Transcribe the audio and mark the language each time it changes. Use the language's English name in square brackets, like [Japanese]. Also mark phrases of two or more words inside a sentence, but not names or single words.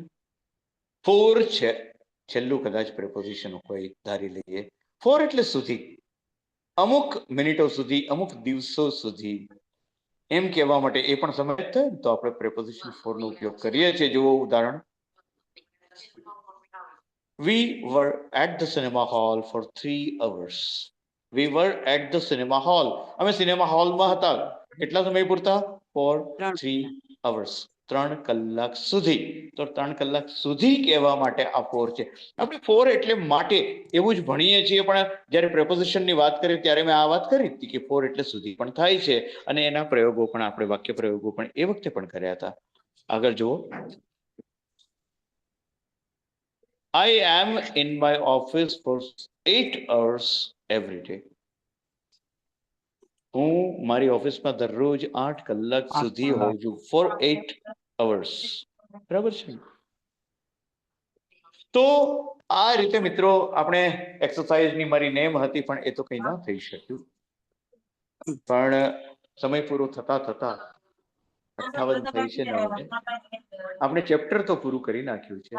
[Gujarati] 4 છે. છેલ્લું કદાચ પ્રપોઝિશન હોય, ધારી લઈએ. 4 એટલે સુધી, અમુક મિનિટો સુધી, અમુક દિવસો સુધી એમ કહેવા માટે. એ પણ સમય થાય તો આપણે પ્રેપોઝિશન 4 નો ઉપયોગ કરીએ છીએ. જુઓ ઉદાહરણ. [English] We were at the cinema hall for 3 hours. We were at the cinema hall. [Gujarati] અમે [English] cinema hallમાં [Gujarati] હતા કેટલા સમય પૂરતા? [English] For 3 hours. [Gujarati] 3 કલાક સુધી. તો 3 કલાક સુધી કહેવા માટે આ ફોર છે. આપણે ફોર એટલે માટે એવું જ ભણીએ છીએ, પણ જ્યારે પ્રેપોઝિશનની વાત કરીએ ત્યારે મેં આ વાત કરી હતી કે ફોર એટલે સુધી પણ થાય છે, અને એના પ્રયોગો પણ આપણે વાક્ય પ્રયોગો પણ એ વખતે પણ કર્યા હતા. આગળ જુઓ. [English] I am in my office for 8 hours every day. [Gujarati] હું મારી ઓફિસમાં દરરોજ 8 કલાક સુધી હોઉં છું. [English] For 8 hours. [Gujarati] બરાબર છે. તો આ રીતે મિત્રો આપણે એક્સરસાઇઝની મારી નેમ હતી, પણ એ તો કંઈ ન થઈ શક્યું. પણ સમય પૂરો થતા થતા 58 થઈ છે ને આપણે ચેપ્ટર તો પૂરું કરી નાખ્યું છે.